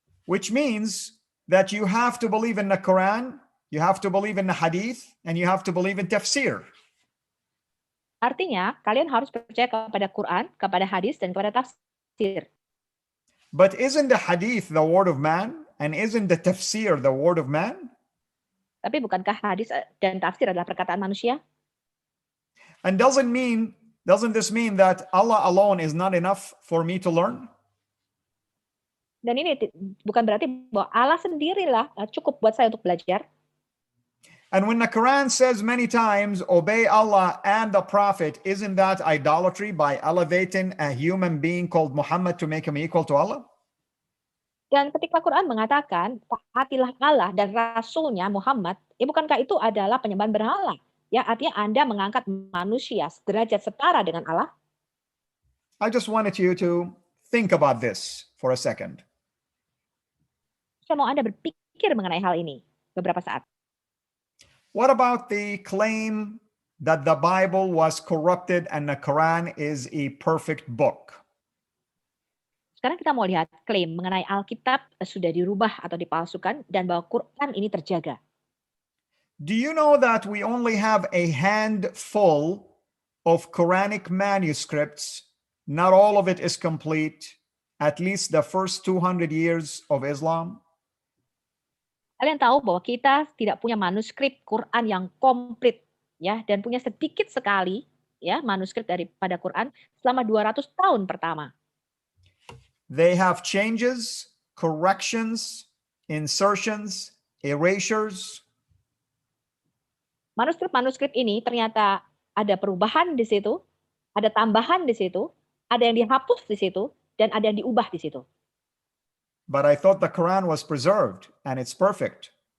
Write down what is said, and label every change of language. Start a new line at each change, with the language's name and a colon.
English: Which means that you have to believe in the Quran, you have to believe in the Hadith, and you have to believe in tafsir.
Indonesian: Artinya, kalian harus percaya kepada Quran, kepada hadis, dan kepada tafsir.
English: But isn't the Hadith the word of man? And isn't the tafsir the word of man?
Indonesian: Tapi bukankah hadis dan tafsir adalah perkataan manusia?
English: And doesn't this mean that Allah alone is not enough for me to learn?
Indonesian: Dan ini bukan berarti bahwa Allah sendirilah cukup buat saya untuk belajar.
English: And when the Quran says many times, obey Allah and the Prophet, isn't that idolatry by elevating a human being called Muhammad to make him equal to Allah?
Indonesian: Dan ketika Quran mengatakan, taatilah Allah dan Rasulnya Muhammad, bukankah itu adalah penyembahan berhala? Ya, artinya Anda mengangkat manusia sederajat setara dengan Allah.
English: I just wanted you to think about this for a second.
Indonesian: Saya mau Anda berpikir mengenai hal ini beberapa saat.
English: What about the claim that the Bible was corrupted and the Quran is a perfect book?
Indonesian: Sekarang kita mau lihat klaim mengenai Alkitab sudah dirubah atau dipalsukan dan bahwa Quran ini terjaga.
English: Do you know that we only have a handful of Quranic manuscripts? Not all of it is complete, at least the first 200 years of Islam.
Indonesian: Kalian tahu bahwa kita tidak punya manuskrip Quran yang komplit, ya, dan punya sedikit sekali ya manuskrip daripada Quran selama 200 tahun pertama.
English: They have changes, corrections, insertions, erasures.
Indonesian: Manuskrip-manuskrip ini ternyata ada perubahan di situ, ada tambahan di situ, ada yang dihapus di situ, dan ada yang diubah di situ.
English: But I thought the Quran was preserved and it's perfect.